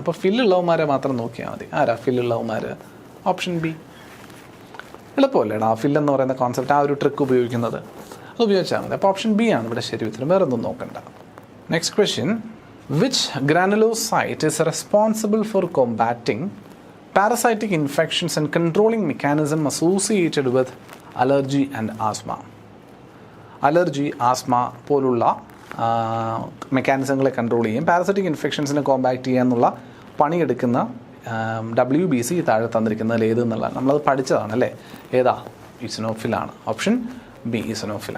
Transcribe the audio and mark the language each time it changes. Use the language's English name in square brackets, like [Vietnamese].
[Malayalam] അപ്പോൾ ഫില്ലുള്ളവന്മാരെ മാത്രം നോക്കിയാൽ മതി. ആരാ ഫില്ലുള്ളവന്മാർ? Option B. എളുപ്പമല്ലേടാ ഫില്ലെന്ന് പറയുന്ന കോൺസെപ്റ്റ്, ആ ഒരു ട്രിക്ക് ഉപയോഗിക്കുന്നത്, അത് ഉപയോഗിച്ചാൽ മതി. അപ്പോൾ ഓപ്ഷൻ ബി ആണ് ഇവിടെ ശരി ഉത്തരം, വേറെ ഒന്നും നോക്കണ്ട. [English] Next question, which granulocyte is responsible for combating parasitic infections and controlling mechanism associated with allergy and asthma? [Malayalam] Allergy, asthma പോലുള്ള മെക്കാനിസങ്ങളെ കൺട്രോൾ ചെയ്യും, പാരസൈറ്റിക് ഇൻഫെക്ഷൻസിനെ കോമ്പാക്ട് ചെയ്യാന്നുള്ള പണിയെടുക്കുന്ന WBC താഴെ തന്നിരിക്കുന്നതിൽ ഏത് എന്നുള്ളതാണ്. നമ്മളത് പഠിച്ചതാണ് അല്ലേ. ഏതാ? ഈസനോഫിലാണ്. Option B ഈസനോഫിൽ.